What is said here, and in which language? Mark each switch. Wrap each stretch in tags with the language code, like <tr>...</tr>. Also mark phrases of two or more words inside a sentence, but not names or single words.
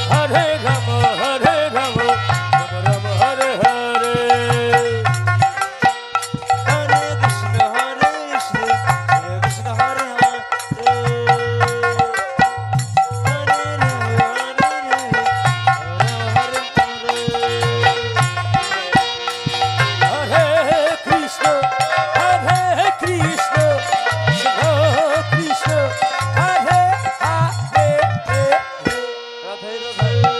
<sa>हरे राम राम राम हरे हरे हरे कृष्ण हरे कृष्ण हरे हरे हरे कृष्ण हरे कृष्ण कृष्ण कृष्ण हरे हरे राधे राधे</sa>